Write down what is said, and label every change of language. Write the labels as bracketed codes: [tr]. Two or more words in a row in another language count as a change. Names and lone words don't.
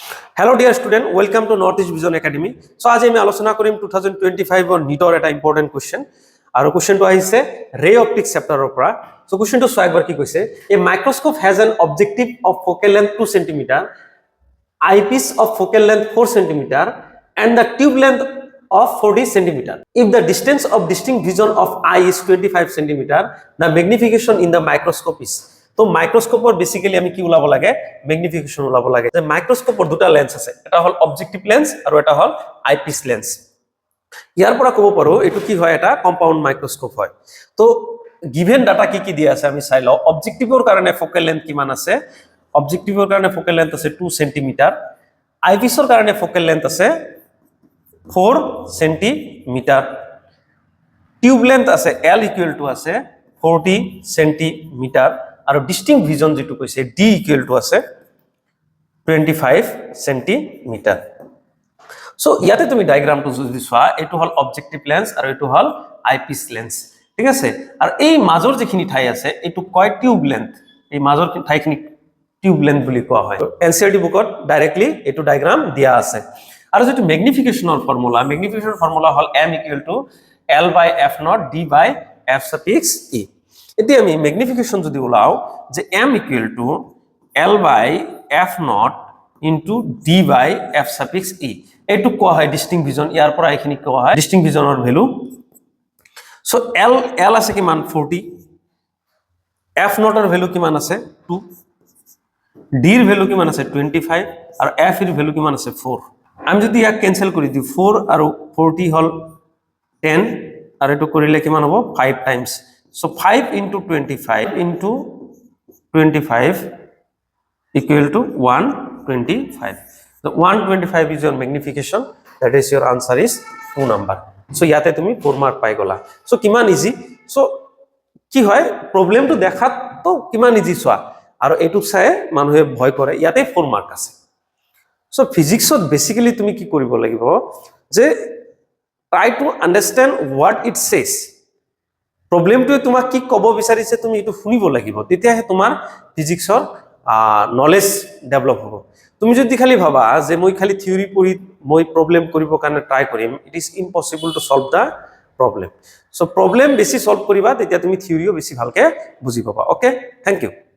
[en] Hello dear student, welcome to Northeast Vision Academy. [as] So আজি আমি আলোচনা কৰিম 2025 অৰ নিটৰ এটা [en] important question [as] আৰু কোৱেশ্চনটো আহিছে [en] ray optics [as] চেপ্টাৰৰ পৰা। সো কোৱেশ্চনটো সোৱা একবাৰ কি কৈছে [en] a microscope has an objective of focal length 2 cm, eyepiece of focal length 4 cm and the tube length of 40 cm. If the distance of distinct vision of eye is 25 cm, the magnification in the microscope is. [as] তো মাইক্রোস্কোপৰ বেসিক্যালি আমি কি উলাব লাগে ম্যাগনিফিকেশন উলাব লাগে যে মাইক্রোস্কোপৰ দুটা লেন্স আছে এটা হল [en] objective lens [as] আৰু এটা হল [en] eyepiece lens [as] ইয়াৰ পৰা ক'ব পাৰো এটো কি হয় এটা [en] compound microscope [as] হয় তো [en] given data [as] কি কি দিয়া আছে আমি চাই লও অবজেক্টিভৰ কাৰণে [en] focal length [as] কিমান আছে অবজেক্টিভৰ কাৰণে [en] focal length [as] আছে 2 cm আইপিসৰ কাৰণে [en] focal length [as] আছে 4 cm [en] tube length [as] আছে [en] L equal to [as] আছে 40 cm আৰু [en] distinct vision [as] যেটো কৈছে [en] D equal to [as] আছে 25 cm সো ইয়াতে তুমি ডায়াগ্ৰামটো যদি চোৱা এটো হল [en] objective lens [as] আৰু এটো হল [en] eyepiece lens [as] ঠিক আছে আৰু এই মাজৰ যেখিনি ঠাই আছে এটো কয় [en] tube length [as] এই মাজৰ ঠাইখিনি [en] tube length [as] বুলি কোৱা হয় এনসিআরটি বুকত ডাইৰেক্টলি এটো ডায়াগ্ৰাম দিয়া আছে আৰু যেটো ম্যাগনিফিকেশনৰ ফৰ্মুলা হল [en] m equal to L by f naught D by f suffix e [as] এটি আমি ম্যাগনিফিকেশন যদি উলাও যে [en] m equal to L by f naught into D by f suffix e [as] এটু কোৱা হয় [en] distinct vision [as] ইয়াৰ পৰা এখিনি কোৱা হয় ডিস্টিংক্ট ভিজনৰ ভ্যালু সো L আছে কিমান 40 f naught এর ভ্যালু কিমান আছে 2 D এর ভ্যালু কিমান আছে 25 আৰু f এর ভ্যালু কিমান আছে 4 আমি যদি ইয়াক ক্যান্সেল কৰি দিও 4 আৰু 40 হল 10 আৰু এটো কৰিলে কিমান হ'ব [en] 5 times so 5 into 25 into 25 equal to 125 so 125 is your magnification that is your answer is 2 number so [as] ইয়াতে তুমি 4 মার্ক পাই গলা [en] so [as] কিমান ইজি [en] so [as] কি হয় প্রবলেমটো দেখাত তো কিমান ইজি সোয়া আৰু এটু চাই মানুহে ভয় কৰে ইয়াতে 4 মার্ক আছে so physicsত বেসিক্যালি তুমি কি কৰিব লাগিব যে [en] try to understand what it says [as] প্রবলেমটো তোমাক কি কব বিচাৰিছে তুমি এটো শুনিব লাগিব তেতিয়াহে তোমাৰ ফিজিক্সৰ [en] knowledge develop [as] হ'ব তুমি যদি খালি ভাবা যে মই খালি থিওৰি পঢ়ি মই প্রবলেম কৰিব কাৰণে ট্রাই কৰিম [en] it is impossible to solve the problem [as] সো প্রবলেম বেছি সলভ কৰিবা তেতিয়া তুমি থিওৰিও বেছি ভালকে বুজি পাবা [en] okay thank you